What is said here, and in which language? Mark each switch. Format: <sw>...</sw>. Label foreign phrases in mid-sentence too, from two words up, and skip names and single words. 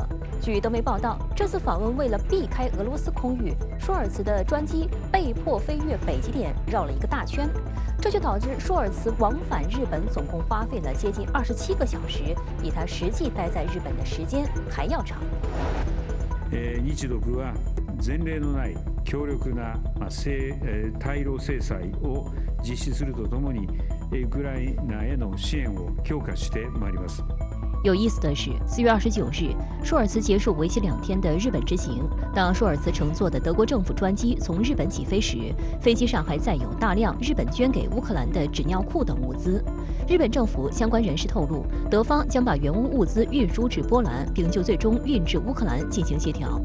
<zh>据德媒报道，这次访问为了避开俄罗斯空域，舒尔茨的专机被迫飞越北极点，绕了一个大圈，这就导致舒尔茨往返日本总共花费了接近27个小时，比他实际待在日本的时间还要长。</zh> <ja>日独は前例のない強力な対ロ制裁を実施するとともに、ウクライナへの支援を強化してまいります。</ja> <zh>有意思的是，4月29日，舒尔茨结束为期2天的日本之行。当舒尔茨乘坐的德国政府专机从日本起飞时，飞机上还载有大量日本捐给乌克兰的纸尿裤等物资。日本政府相关人士透露，德方将把援乌物资运输至波兰，并就最终运至乌克兰进行协调。</zh>